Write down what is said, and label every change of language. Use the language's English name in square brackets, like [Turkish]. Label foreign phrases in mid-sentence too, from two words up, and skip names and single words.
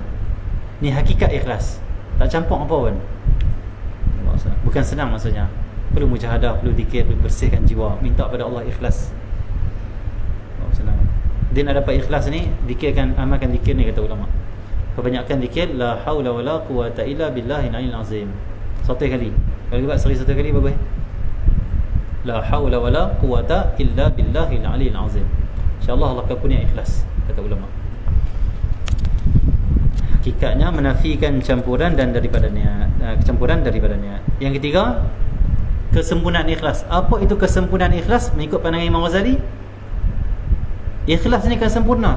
[Malay] Ni hakikat ikhlas. Tak campur apa pun. Allah senang. Bukan senang maksudnya. Perlu mujahadah, perlu zikir, perlu bersihkan jiwa, minta pada Allah ikhlas. Allah senang. Dia nak dapat ikhlas ni, zikirkan, amalkan zikir ni kata ulama. Kebanyakan zikir [Arabic] لا حول ولا قوة إلا بالله العلي العظيم. [Malay] Satu kali. Kalau buat satu kali bagus. [Arabic] لا حول ولا قوة إلا بالله العلي العظيم. إن شاء الله [Malay] Allah akan punya ikhlas kata ulama. Hakikatnya menafikan campuran dan daripada niat, kecampuran daripada niat. Yang ketiga, kesempurnaan ikhlas. Apa itu kesempurnaan ikhlas mengikut pandangan Imam Ghazali? Ikhlas ni kan sempurna.